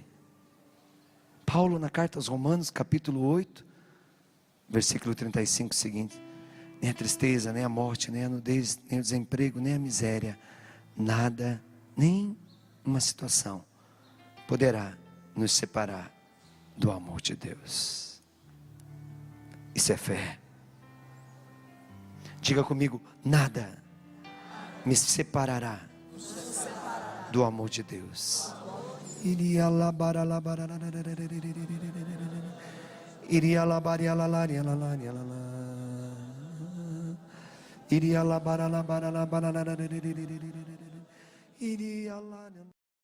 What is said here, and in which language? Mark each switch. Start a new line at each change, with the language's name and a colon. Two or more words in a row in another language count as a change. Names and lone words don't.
Portuguese: Paulo na carta aos Romanos, capítulo 8, versículo 35 seguinte: nem a tristeza, nem a morte, nem a nudez, nem o desemprego, nem a miséria, nada, nem uma situação poderá nos separar do amor de Deus. Isso é fé. Diga comigo: nada me separará do amor de Deus. Iria labara labara iria labaria lalaria lalaria lala iria labara labara labara iria